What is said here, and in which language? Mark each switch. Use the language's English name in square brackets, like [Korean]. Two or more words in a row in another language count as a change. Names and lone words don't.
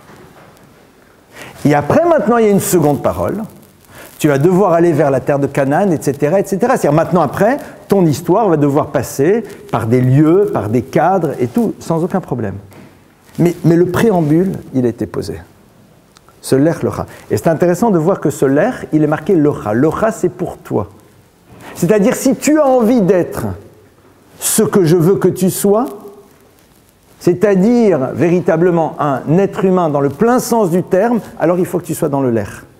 [French] Et après, maintenant, il y a une seconde parole. Tu vas devoir aller vers la terre de Canaan, etc., etc. C'est-à-dire maintenant, après, ton histoire va devoir passer par des lieux, par des cadres et tout, sans aucun problème. Mais le préambule, il a été posé. Ce [Hebrew] לך לך. [French] Et c'est intéressant de voir que ce lech, il est marqué lecha. Lecha, c'est pour toi. C'est-à-dire, si tu as envie d'être ce que je veux que tu sois, c'est-à-dire véritablement un être humain dans le plein sens du terme, alors il faut que tu sois dans le lech.